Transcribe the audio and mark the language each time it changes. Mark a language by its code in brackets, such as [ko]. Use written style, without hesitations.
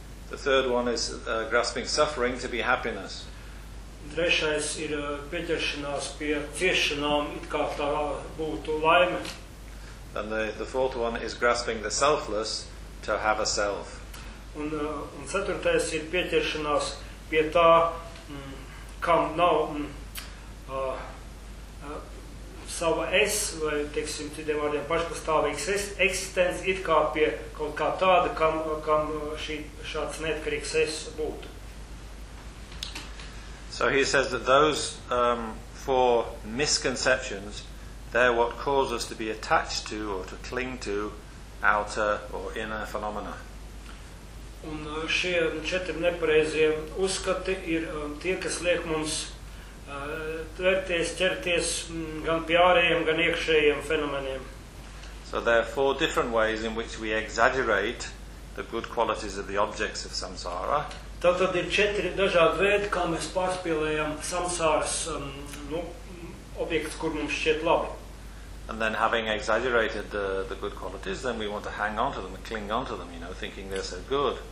[en] The third one is grasping suffering to be happiness. [lv] Trešais ir pieķeršanās pie ciešanām, it kā tā būtu laime. [en] And the fourth one is grasping the selfless to have a self. [lv] Un ceturtais ir pieķeršanās pie tā, kam nav sava es, vai, teiksim, citiem vārdiem pašpastāvīgs eksistence, it kā pie kaut kā tāda, kam šāds neatkarīgs es būtu. [en] So he says that those four misconceptions, they're what cause us to be attached to or to cling to outer or inner phenomena. [lv] Un šie četri nepareizie uzskati ir tie, kas liek mums tvērties, ķerties gan pie ārējiem, gan iekšējiem fenomeniem. [en] So there are four different ways in which we exaggerate the good qualities of the objects of samsara. [lv] Tātad ir četri dažādi veidi, kā mēs pārspīlējam samsāras objektus, kur mums šķiet labi. [en] And then having exaggerated the good qualities, then we want to hang on to them and cling on to them, you know, thinking they're so good.